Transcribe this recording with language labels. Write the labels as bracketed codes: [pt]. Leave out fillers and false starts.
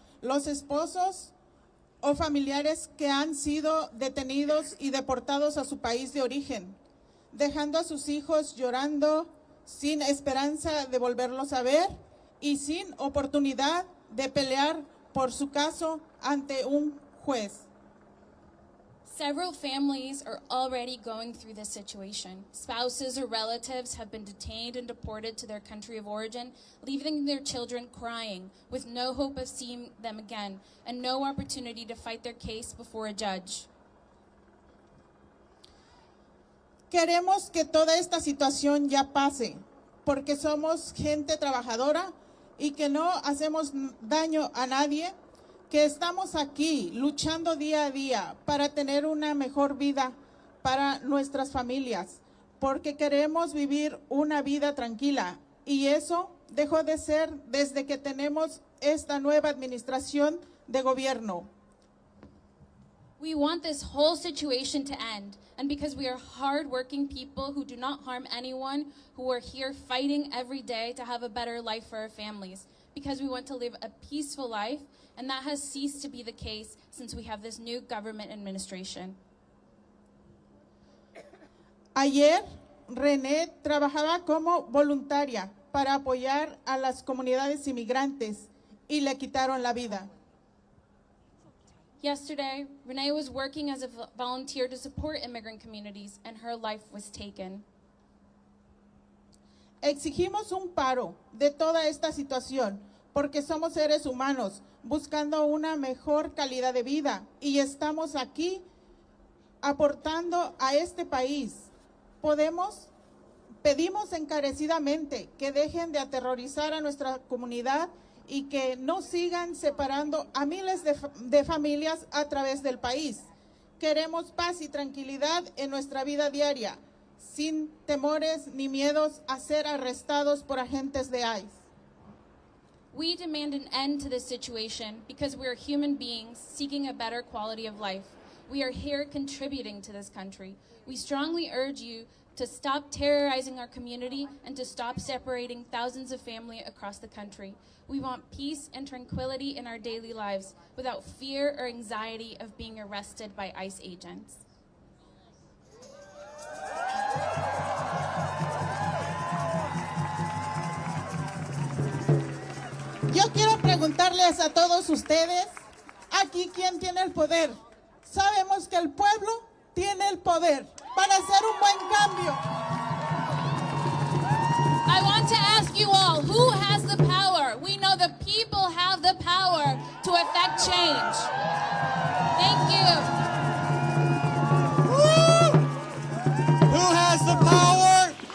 [es] Los esposos o familiares que han sido detenidos y deportados a su país de origen, dejando a sus hijos llorando sin esperanza de volverlos a ver y sin oportunidad de pelear por su caso ante un juez. [en] Several families are already going through this situation. Spouses or relatives have been detained and deported to their country of origin, leaving their children crying with no hope of seeing them again and no opportunity to fight their case before a judge. [es] Queremos que toda esta situación ya pase, porque somos gente trabajadora y que no hacemos daño a nadie, que estamos aquí luchando día a día para tener una mejor vida para nuestras familias, porque queremos vivir una vida tranquila y eso dejó de ser desde que tenemos esta nueva administración de gobierno. [en] We want this whole situation to end, and because we are hard-working people who do not harm anyone, who are here fighting every day to have a better life for our families, because we want to live a peaceful life, and that has ceased to be the case since we have this new government administration. [es] Ayer, René trabajaba como voluntaria para apoyar a las comunidades inmigrantes y le quitaron la vida. [en] Yesterday, Renee was working as a volunteer to support immigrant communities, and her life was taken. [es] Exigimos un paro de toda esta situación porque somos seres humanos buscando una mejor calidad de vida y estamos aquí aportando a este país. Pedimos encarecidamente que dejen de aterrorizar a nuestra comunidad y que no sigan separando a miles de familias a través del país. Queremos paz y tranquilidad en nuestra vida diaria, sin temores ni miedos a ser arrestados por agentes de ICE. [en] We demand an end to this situation because we are human beings seeking a better quality of life. We are here contributing to this country. We strongly urge you to stop terrorizing our community and to stop separating thousands of families across the country. We want peace and tranquility in our daily lives without fear or anxiety of being arrested by ICE agents. Yo quiero preguntarles a todos ustedes, aquí, ¿quién tiene el poder? Sabemos que el pueblo tiene el poder para hacer un buen cambio. I want to ask you all, who has the power? We know the people have the power to affect change. Thank you. Woo! Who has the power?